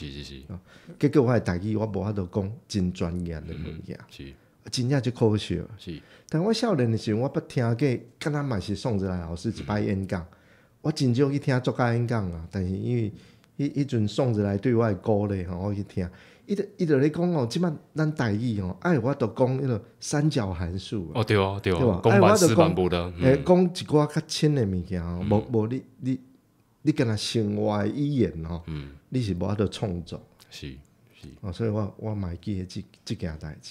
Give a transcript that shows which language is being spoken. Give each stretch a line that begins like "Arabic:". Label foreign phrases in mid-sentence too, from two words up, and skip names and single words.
Min Nan Chinese: 结果我的台语我无法度讲真专业的物件，真正就可惜。是。但我少年的时候，我捌听过，敢若嘛是宋子来老师一摆演讲，我真少去听作家演讲啊。但是因为迄阵宋子来对我的鼓励吼，我去听。伊就咧讲哦，即摆咱台语吼，我著讲迄个三角函数。对啊，讲万事万物的。讲一寡较深的物件吼，无你敢若生活的语言吼，你是无法度创作。是。所以我嘛会记起即件代志。